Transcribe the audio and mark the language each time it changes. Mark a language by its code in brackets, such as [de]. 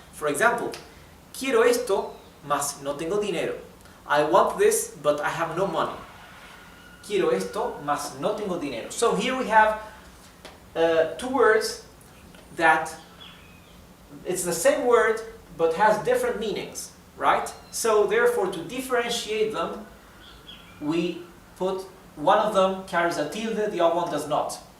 [en] For example, [es] quiero esto, mas no tengo dinero. [en] I want this, but I have no money. [es] Quiero esto, mas no tengo dinero. [en] So here we have two words that it's the same word, but has different meanings, right? So therefore, to differentiate them, we put one of them carries a tilde, the other one does not.